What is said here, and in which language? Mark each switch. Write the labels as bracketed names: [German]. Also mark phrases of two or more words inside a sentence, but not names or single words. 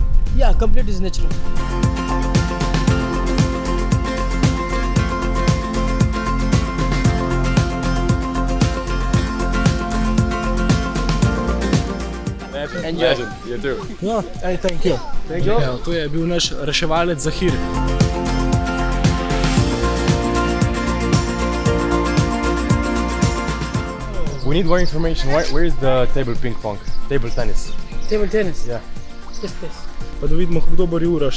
[English] Yeah, complete is natural. Enjoy. You too. No, thank you. Thank you. [Slovenian] Evo, to je bil naš reševalec Zahir. [English] We need more information. Where is the table ping pong? Table tennis? Table tennis? Yeah. Yes, please. [Slovenian] Pa da vidimo, kako dober je Uroš.